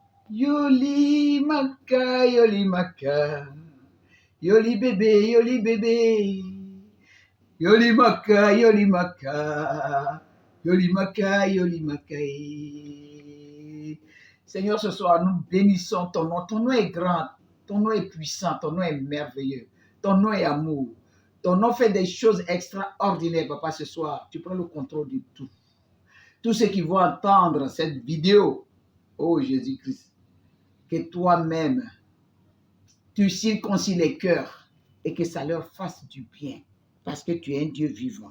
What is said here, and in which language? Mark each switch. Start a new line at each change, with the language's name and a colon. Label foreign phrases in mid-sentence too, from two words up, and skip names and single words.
Lingala: Yoli maka, yoli maka. Yoli bébé, yoli bébé. Yoli maka, yoli maka. Yoli maka, yoli maka.
French: Seigneur, ce soir, nous bénissons ton nom. Ton nom est grand, ton nom est puissant, ton nom est merveilleux, ton nom est amour. Ton nom fait des choses extraordinaires, papa, ce soir. Tu prends le contrôle de tout. Tous ceux qui vont entendre cette vidéo, oh Jésus-Christ, que toi-même, tu circoncis les cœurs et que ça leur fasse du bien, parce que tu es un Dieu vivant.